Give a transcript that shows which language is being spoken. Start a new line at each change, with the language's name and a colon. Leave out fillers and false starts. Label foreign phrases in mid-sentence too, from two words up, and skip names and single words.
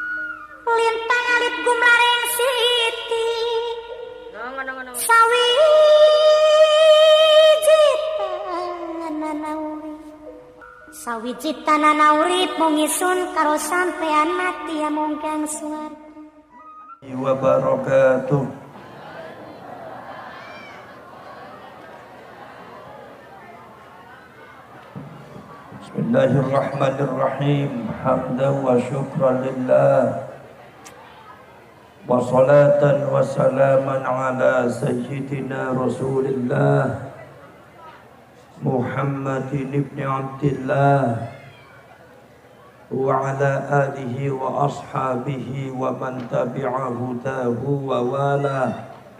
Javanese: Lin pangalit gumlaring siti. Ngono. Sawiji tanana urip mung isun karo sampean mati amung kang swarga.
Arabic: وبركاته. بسم الله الرحمن الرحيم. حمدا وشكرا لله وصلاة وسلاما على سيدنا رسول الله محمد بن عبد الله وعلى آله وأصحابه ومن تبع هداه ووالى.